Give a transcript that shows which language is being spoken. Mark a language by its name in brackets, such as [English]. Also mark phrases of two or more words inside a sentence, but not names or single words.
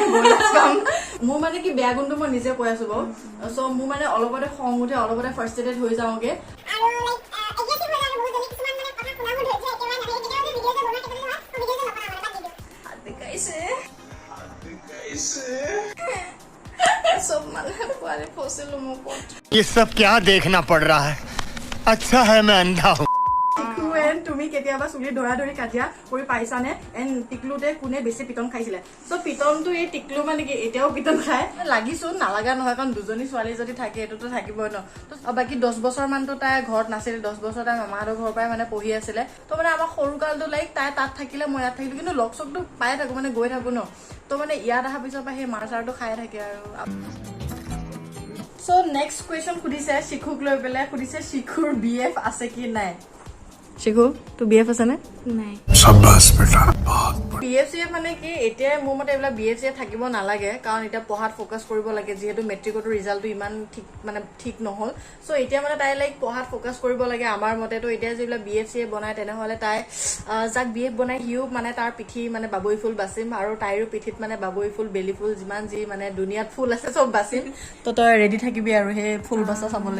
[Assamese] মোৰ মানে কি বেয়া গুণটো মই নিজে কৈ আছো বাৰু চ' মোৰ মানে অলপতে খং উঠে অলপতে ফাৰ্ষ্ট্ৰেটেড হৈ যাওঁগে চব মানুহে পোৱালি ফচিলো মোৰ ওপৰত [Hindi] ये सब क्या देखना पड़ रहा है अच्छा है मैं अंधा हूँ [Assamese] তুমি কেতিয়াবা চুলি ধৰা ধৰি কাজিয়া কৰি পাইছানে এণ্ড টিকলুতে কোনে বেছি পিটন খাইছিলে চ' পিটনটো এই টিকলু মানে কি এতিয়াও পিটন খায় লাগিছো নালাগা নহয় কাৰণ দুজনী ছোৱালী যদি থাকে এইটোতো থাকিবই ন বাকী 10 বছৰ মানতো তাই ঘৰত নাছিলে 10 বছৰ তাই মামাহঁতৰ ঘৰৰ পৰাই মানে পঢ়ি আছিলে ত' মানে আমাৰ সৰুকালটো লাইক তাই তাত থাকিলে মই ইয়াত থাকিলো কিন্তু লগ চগটো পাই থাকো মানে গৈ থাকো ন ত' মানে ইয়াত অহাৰ পিছৰ পৰা সেই মাৰ চাৰটো খাই থাকে আৰু [English] so next question [Assamese] সুধিছে শিশুক লৈ পেলাই সুধিছে শিশুৰ BF আছে কি নাই শিখু তোৰ BF আছে নে নাই [Hindi] शाबाश बेटा [Assamese] BF মানে কি এতিয়া মোৰ মতে এইবিলাক BF থাকিব নালাগে কাৰণ এতিয়া পঢ়াত ফ'কাছ কৰিব লাগে যিহেতু মেট্ৰিকতো ৰিজাল্টটো ইমান ঠিক নহ'ল চ' এতিয়া মানে তাই লাইক পঢ়াত ফ'কাছ কৰিব লাগে আমাৰ মতেতো এতিয়া যিবিলাক BF বনায় তেনেহ'লে তাই যাক BF বনাই সিও মানে তাৰ পিঠি মানে বাবৈ ফুল বাচিম আৰু তাইৰো পিঠিত মানে বাবৈ ফুল বেলি ফুল যিমান যি মানে দুনিয়াত ফুল আছে চব বাচিম তো তই ৰেডি থাকিবি আৰু সেই ফুল বাচা চাবলৈ